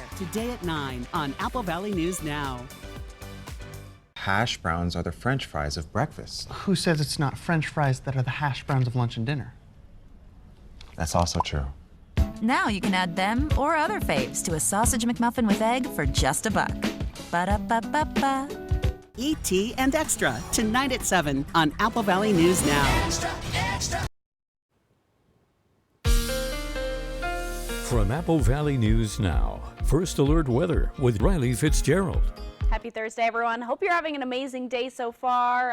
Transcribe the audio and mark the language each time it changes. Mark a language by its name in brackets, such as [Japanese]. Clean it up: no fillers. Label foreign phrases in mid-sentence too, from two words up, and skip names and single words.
[English] Today at 9 on Apple Valley News Now. Hash browns are the French fries of breakfast. Who says it's not French fries that are the hash browns of lunch and dinner? That's also true. Now you can add them or other faves to a sausage McMuffin with egg for just $1. Ba-da-ba-ba-ba. E.T. and Extra, tonight at 7 on Apple Valley News Now. Extra, extra. From Apple Valley News Now, First Alert Weather with Riley Fitzgerald. Happy Thursday, everyone. Hope you're having an amazing day so far.